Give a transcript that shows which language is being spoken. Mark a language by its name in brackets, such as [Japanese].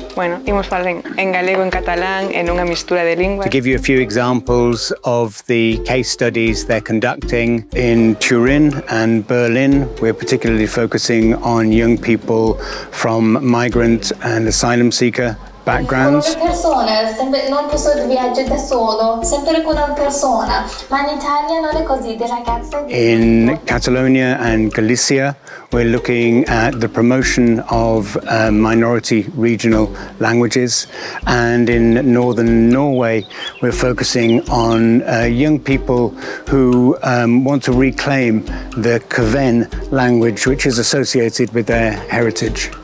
[Galician] Bueno, imos falar en galego, en catalán, en unha mistura de linguas. [English] To give you a few examples of the case studies they're conducting in Turin and Berlin, we're particularly focusing on young people from migrant and asylum seeker backgrounds. [Italian] Non posso viaggiare da solo, sempre con una persona, ma in Italia non è così, le ragazze. [English] In Catalonia and Galicia, we're looking at the promotion of minority regional languages, and in northern Norway, we're focusing on young people who want to reclaim the Kven language, which is associated with their heritage.